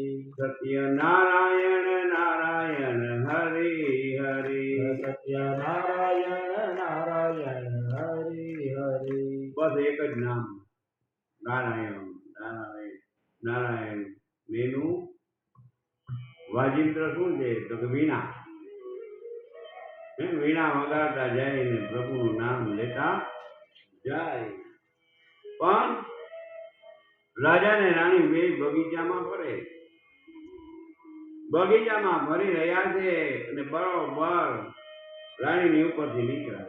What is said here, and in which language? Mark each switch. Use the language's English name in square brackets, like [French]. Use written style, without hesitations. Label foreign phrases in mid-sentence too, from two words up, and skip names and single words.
[Gujarati] सत्य नारायण नारायण हरि हरि. सत्य नारायण नारायण हरि हरि. બસ એક જ નામ નારાયણ નારાયણ નારાયણ. मेनू વાજિંત્ર શું છે? તો કે વીણા. વીણા વગાડતા જાય ને પ્રભુનું નામ લેતા જાય. પણ રાજા ને રાણી બે બગીચામાં ફરે. બગીચામાં ફરી રહ્યા છે અને બરોબર રાણીની ઉપરથી નીકળ્યા.